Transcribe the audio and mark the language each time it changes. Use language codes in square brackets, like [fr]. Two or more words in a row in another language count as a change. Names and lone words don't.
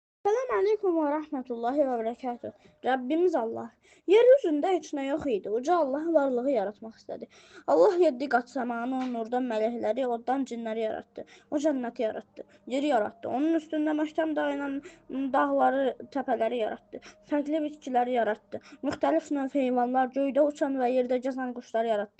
[ar] السلام عليكم ورحمة الله وبركاته. [tr] Rabbimiz Allah. [az] Yeryüzünde heç nə yox idi. Uca Allah varlığı yaratmaq istədi. Allah 7 qat səmanı, nurdan mələkləri, oddan cinləri yarattı. O cənnəti yarattı. Yeri yarattı. Onun üstündə məhkəm dayanan dağları, təpələri yarattı. Fərqli bitkiləri yarattı. Müxtəlif növ heyvanlar, göydə uçan və yerdə gəzən quşları yarattı.